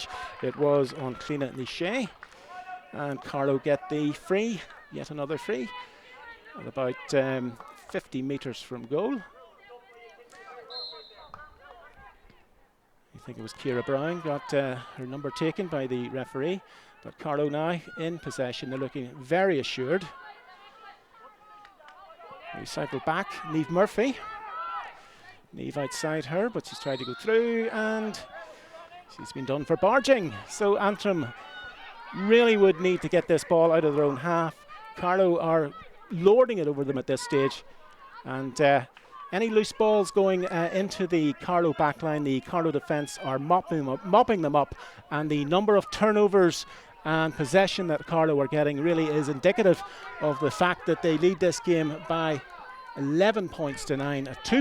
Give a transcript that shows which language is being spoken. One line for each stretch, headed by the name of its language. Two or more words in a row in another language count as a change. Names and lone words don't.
English: It was on Cliona Nichet, and Carlow get the free, yet another free, at about 50 metres from goal. I think it was Ciara Brown got her number taken by the referee. But Carlow now in possession. They're looking very assured. We cycle back. Niamh Murphy. Niamh outside her, but she's tried to go through, and she's been done for barging. So Antrim really would need to get this ball out of their own half. Carlow are lording it over them at this stage, and any loose balls going into the Carlow backline, the Carlow defence are mopping them up, and the number of turnovers and possession that Carlow are getting really is indicative of the fact that they lead this game by 11 points to 9, a 2-point lead.